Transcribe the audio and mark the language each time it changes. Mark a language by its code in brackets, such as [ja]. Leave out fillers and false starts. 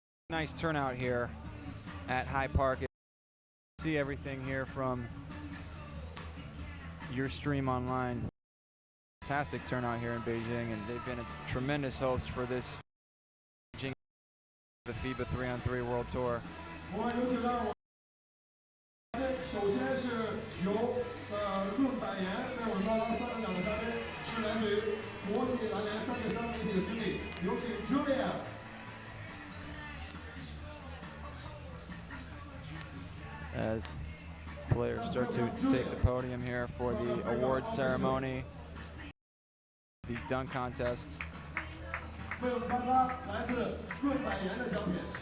[en] Nice turnout here at High Park. See everything here from your stream online. Fantastic turnout here in Beijing, and they've been a tremendous host for this Beijing, the FIBA 3x3 World Tour. [zh] 我们有请到我首先是由论百言为我们颁发3等奖的嘉宾，是来自于国际篮联3x3媒体的经理，有请 Julia。 [en] As players start to take the podium here for the awards ceremony, the dunk contest. [zh] 为我们颁发来自论百言的奖品。